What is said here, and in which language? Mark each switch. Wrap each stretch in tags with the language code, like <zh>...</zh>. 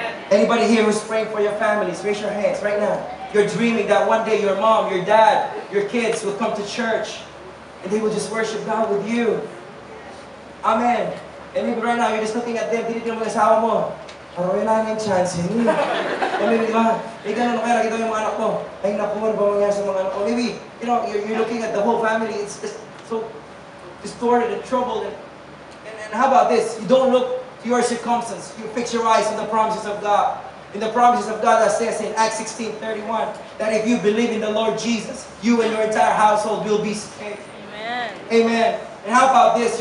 <en>Anybody here who's praying for your families, raise your hands right now. You're dreaming that one day your mom, your dad, your kids will come to church and they will just worship God with you. Amen. And maybe right now you're just looking at them,</en> <tl>tinitingnan mo yung asawa mo. Parang wala na yung chance, hindi. O maybe, diba? May ganun kaya nakita yung mga anak mo. Ay naku, ano ba mangyari sa mga anak mo?</tl> <en>Maybe, you know, you're looking at the whole family. It's just so distorted and troubled. And how about this? You don't look to your circumstance. You fix your eyes on the promises of God. In the promises of God that says in Acts 16:31 that if you believe in the Lord Jesus, you and your entire household will be saved. Amen. Amen. And how about this?</en>